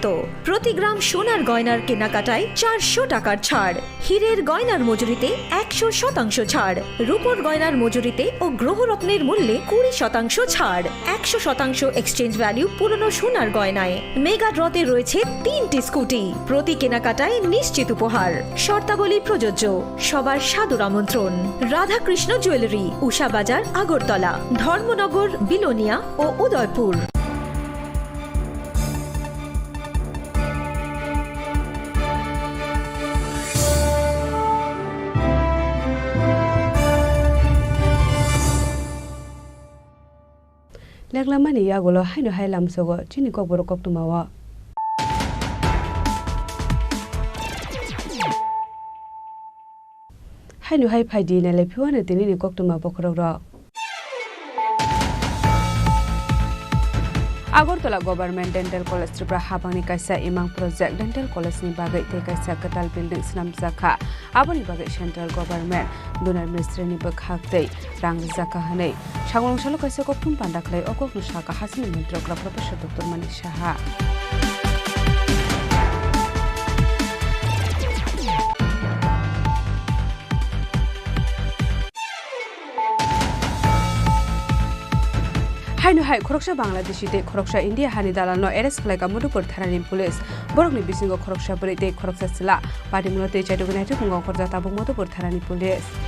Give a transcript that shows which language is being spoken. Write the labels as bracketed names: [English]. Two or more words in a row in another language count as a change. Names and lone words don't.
[Bangla] প্রতি গ্রাম সোনার গয়নার কেনাকাটায় 400 টাকার ছাড়, হীরের গয়নার মজুরিতে 100% ছাড়, রূপোর গয়নার মজুরিতে ও গ্রহরত্নের মূল্যে 20% ছাড়, 100% এক্সচেঞ্জ ভ্যালু পুরনো সোনার গয়নায়। মেগা ড্রতে রয়েছে 3টি স্কুটি, প্রতি কেনাকাটায় নিশ্চিত উপহার। শর্তাবলী প্রযোজ্য। সবার সাদর আমন্ত্রণ রাধাকৃষ্ণ জুয়েলারি, উষা বাজার, আগরতলা, ধর্মনগর, বিলোনিয়া ও উদয়পুর। [Kok Borok] Leklamani yagulo haino hailam sogo chini kok boro kok tumawa. Haino hai phaidi na lepiwana tini ni kok tuma bokrora. Agortola Government [English] Dental College [Kok Borok] Tripura habangni kaisa imang project dental college ni bagai te kaisa katal building snam zakha aboni bagai [English] central government donor ministry [Kok Borok] ni bakhakte rang zakha hanei sagong salo kaisa koktum pandaklai okok nu saka hasini mantrokra professor dr Manik Saha Haino hai khoroksha Bangladeshi te khoroksha India hani dalano arrest khlai ka Madhupur thanani police borokni bisingo khoroksha bari te khoroksha sila party mulote chaidogunai te kungo khorja tabuk Madhupur thanani police